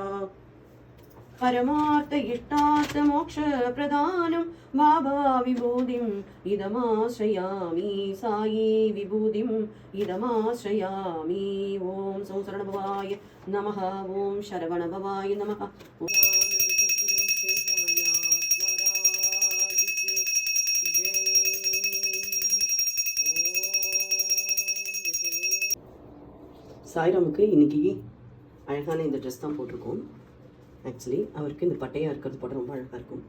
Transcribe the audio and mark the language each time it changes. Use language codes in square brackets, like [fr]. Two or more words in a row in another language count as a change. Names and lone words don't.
[sa] परमार्थ इष्टार्थ मोक्ष प्रदानं बाबा विभूतिम् इदमाश्रयामि साई विभूतिम् इदमाश्रयामि। ओम सौ शरणभवाय नमः। ओम शरवणभवाय नमः। [ta] சாய்ராமுக்கு இன்னைக்கு அழகான இந்த ட்ரெஸ் தான் போட்டிருக்கோம். ஆக்சுவலி அவருக்கு இந்த பட்டையாக இருக்கிறது போட ரொம்ப அழகாக இருக்கும்.